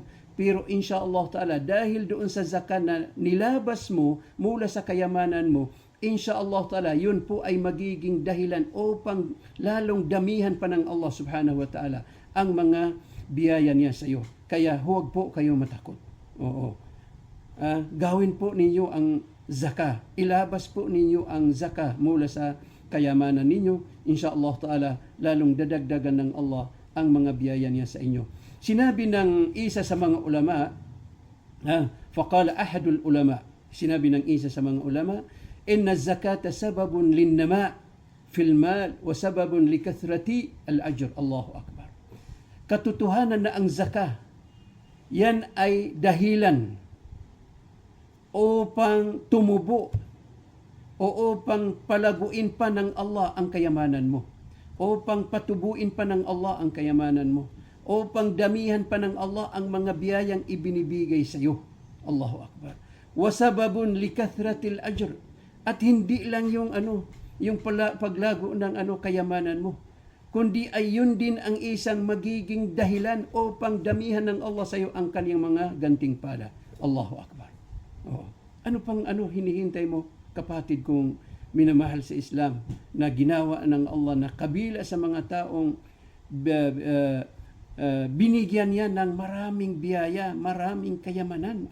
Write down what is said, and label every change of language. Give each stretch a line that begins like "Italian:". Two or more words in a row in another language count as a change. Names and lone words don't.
Filipino: Pero
Arabic: إن شاء الله تعالى,
Filipino: dahil doon sa zakat na nilabas mo mula sa kayamanan mo,
Arabic: إن شاء الله تعالى,
Filipino: yun po ay magiging dahilan upang lalong damihan pa ng Allah
Arabic: سبحانه وتعالى
Filipino: ang mga biyaya niya sa iyo. Kaya huwag po kayo matakot. Oo. Gawin po ninyo ang zakat. Ilabas po ninyo ang zakat mula sa kayamanan ninyo.
Arabic: إن شاء الله تعالى,
Filipino: lalong dadagdagan ng Allah ang mga biyaya niya sa inyo. Sinabi ng isa sa mga ulama,
Arabic: فقال أحد العلماء,
Filipino: sinabi ng isa sa mga ulama,
Arabic: إن الزكاة سبب للنماء في المال وسبب لكثرة الأجر. الله أكبر.
Filipino: Katotohanan na ang zakah, yan ay dahilan upang tumubo o upang palaguin pa ng Allah ang kayamanan mo, upang patubuin pa ng Allah ang kayamanan mo, upang damihan pa ng Allah ang mga biyayang ibinibigay sa iyo.
Arabic: الله أكبر. وسبب لكثرة الأجر.
Filipino: At hindi lang yung paglago ng kayamanan mo, kundi ay yun din ang isang magiging dahilan upang damihan ng Allah sa iyo ang kaniyang mga gantimpala.
Arabic: الله أكبر. Oh.
Filipino: Ano pang hinihintay mo, kapatid kong minamahal sa Islam, na ginawa ng Allah na kabila sa mga taong binigyan niya ng maraming biyaya, maraming kayamanan.